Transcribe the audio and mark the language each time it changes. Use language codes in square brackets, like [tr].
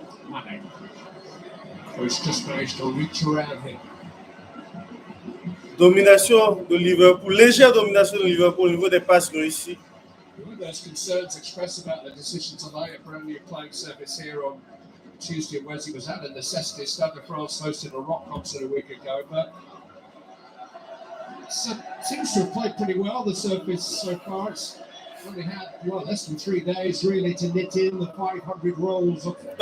[en] Mane. Who's just managed to reach around him. [fr] Domination de Liverpool, légère domination de Liverpool au niveau des passes réussies. [en] There's concerns expressed about the decision to lay a brand new playing surface here on Tuesday and Wednesday. Was that a necessity? Stade de France hosted a rock concert a week ago, but seems to have played pretty well, the surface so far. It's only had, less than 3 days really to knit in the 500 rolls of